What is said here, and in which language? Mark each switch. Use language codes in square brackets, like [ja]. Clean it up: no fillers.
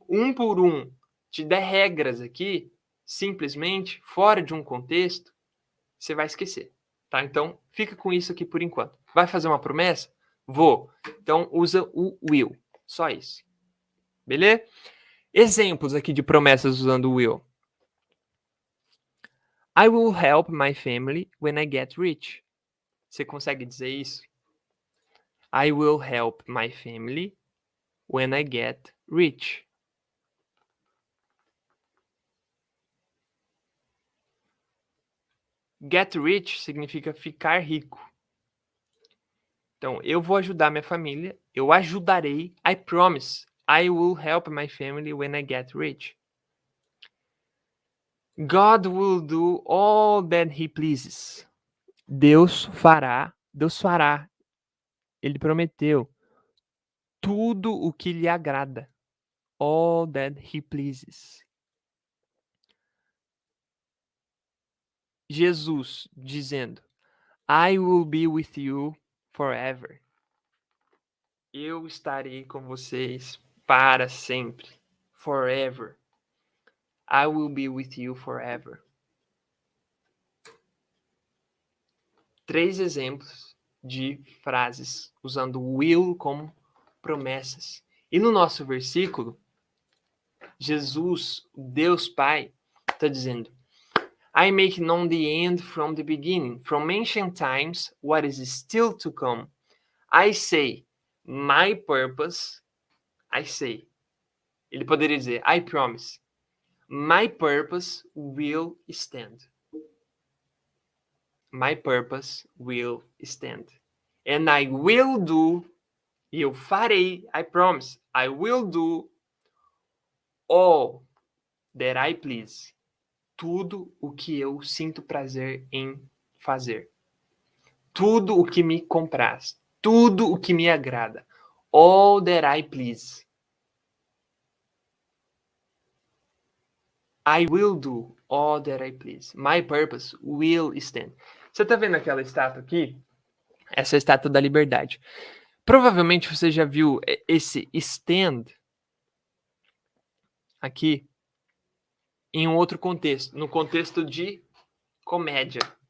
[pt] um por um te der regras aqui, simplesmente, fora de um contexto, você vai esquecer, tá? Então, fica com isso aqui por enquanto. Vai fazer uma promessa? Vou. Então, usa o will. Só isso. Beleza? Exemplos aqui de promessas usando o will. [en] I will help my family when I get rich. [pt] Você consegue dizer isso? [en] I will help my family when I get rich. [pt] Get rich significa ficar rico. Então, eu vou ajudar minha família. Eu ajudarei. [en] I promise. I will help my family when I get rich. God will do all that he pleases. [pt] Deus fará. Ele prometeu tudo o que lhe agrada. [en] All that he pleases. Jesus dizendo, I will be with you forever. [pt] Eu estarei com vocês para sempre. [en] Forever. I will be with you forever. [pt] 3 exemplos de frases usando will como promessas. E no nosso versículo, Jesus, Deus Pai, está dizendo, [en] I make known the end from the beginning, from ancient times, what is still to come. I say, my purpose, I say. [pt] Ele poderia dizer, [en] I promise. My purpose will stand. My purpose will stand. And I will do, [pt] e eu farei, [en] I promise, I will do all that I please. [pt] Tudo o que eu sinto prazer em fazer. Tudo o que me compraz. Tudo o que me agrada. [en] All that I please. I will do all that I please. My purpose will stand. [pt] Você tá vendo aquela estátua aqui? Essa é a estátua da liberdade. Provavelmente você já viu esse stand aqui em um outro contexto, no contexto de comédia.